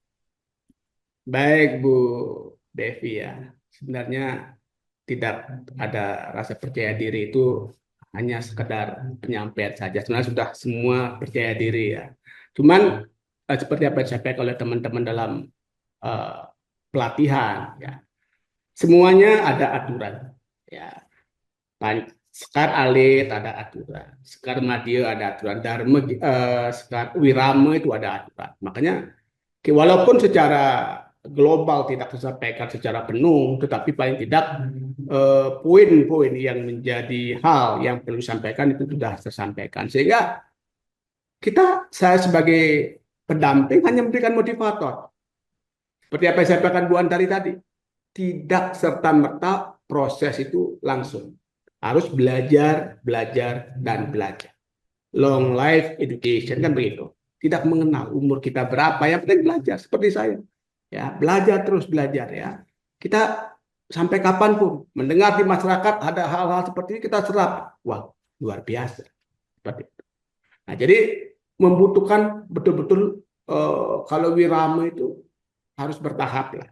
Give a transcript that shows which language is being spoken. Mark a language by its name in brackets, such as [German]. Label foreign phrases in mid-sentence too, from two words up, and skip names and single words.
[Indonesian] Baik Bu Devi ya, sebenarnya tidak ada rasa percaya diri itu hanya sekedar penyampaian saja. Sebenarnya sudah semua percaya diri ya. Cuman seperti apa yang disampaikan oleh teman-teman dalam pelatihan ya, semuanya ada aturan ya. Sekar Alit ada aturan, Sekar Madya ada aturan, Dharma Sekar Wirama itu ada aturan. Makanya walaupun secara global tidak tersampaikan secara penuh, tetapi paling tidak poin-poin yang menjadi hal yang perlu disampaikan itu sudah tersampaikan. Sehingga saya sebagai pendamping hanya memberikan motivator. Seperti apa yang saya sampaikan Bu Antari tadi, tidak serta-merta proses itu langsung. Harus belajar, dan belajar. [English] Long life education [Indonesian] kan begitu. Tidak mengenal umur kita berapa, yang penting belajar seperti saya. Ya, belajar terus belajar ya. Kita sampai kapanpun mendengar di masyarakat ada hal-hal seperti ini kita serap. Wah, luar biasa. Seperti itu. Nah, jadi membutuhkan betul-betul kalau wirama itu harus bertahap lah.